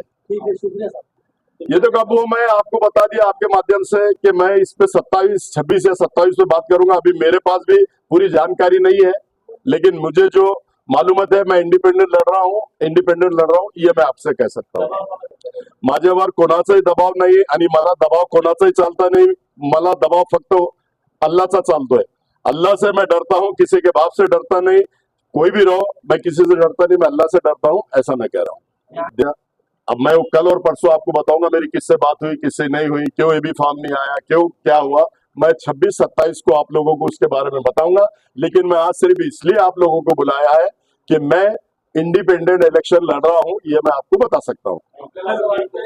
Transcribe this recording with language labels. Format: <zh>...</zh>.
<hi>ठीक है, शुक्रिया सर। ये तो कब मैं आपको बता दिया आपके माध्यम से कि मैं इस पे 26 या 27 पे बात करूंगा। अभी मेरे पास भी पूरी जानकारी नहीं है, लेकिन मुझे जो मालूमत है मैं इंडिपेंडेंट लड़ रहा हूं, ये मैं आपसे कह सकता हूं।</hi> <mr>माझ्यावर कोणाचाही दबाव नाही आणि मला दबाव कोणाचाही चालता नाही। मला दबाव फक्त अल्लाहचा चालतोय।</mr> <hi>अल्लाह से मैं डरता हूं, किसी के बाप से डरता नहीं। कोई भी रहो, मैं किसी से डरता नहीं, मैं अल्लाह से डरता हूं, ऐसा मैं कह रहा हूं। अब मैं कल और परसों आपको बताऊंगा मेरी किससे बात हुई, किससे नहीं हुई, क्यों एबी फॉर्म नहीं आया, क्यों क्या हुआ। मैं 26-27 को आप लोगों को उसके बारे में बताऊंगा, लेकिन मैं आज सिर्फ इसलिए आप लोगों को बुलाया है कि मैं इंडिपेंडेंट इलेक्शन लड़ रहा हूं, ये मैं आपको बता सकता हूं।</hi>